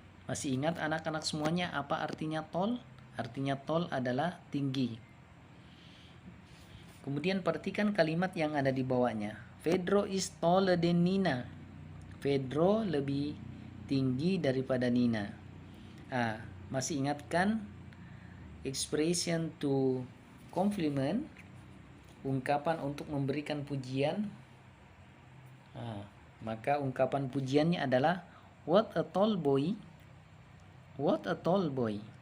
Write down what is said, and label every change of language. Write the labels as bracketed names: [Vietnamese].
[Indonesian] Masih ingat anak-anak semuanya apa artinya tall? Artinya tall adalah tinggi. Kemudian perhatikan kalimat yang ada di bawahnya. [English] Pedro is taller than Nina. [Indonesian] Pedro lebih tinggi daripada Nina. Masih ingatkan [English] expression to compliment, [Indonesian] ungkapan untuk memberikan pujian. Maka ungkapan pujiannya adalah [English] what a tall boy. What a tall boy.